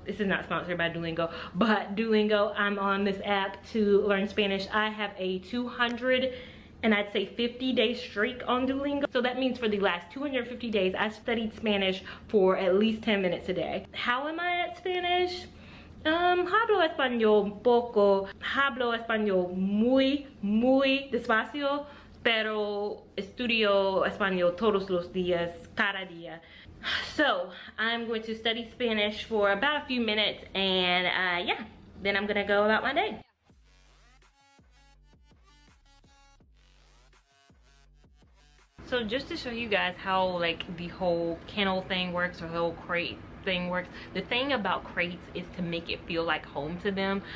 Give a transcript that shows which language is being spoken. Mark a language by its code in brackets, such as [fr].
[en] This is not sponsored by Duolingo, but Duolingo, I'm on this app to learn Spanish. I have a 200 and I'd say 50-day streak on Duolingo. So that means for the last 250 days, I studied Spanish for at least 10 minutes a day. How am I at Spanish? [es] Hablo español un poco. Hablo español muy despacio, pero estudio español todos los días, cada día. [en] So I'm going to study Spanish for about a few minutes, and yeah, then I'm gonna go about my day. So just to show you guys how like the whole kennel thing works, or the whole crate thing works, the thing about crates is to make it feel like home to them.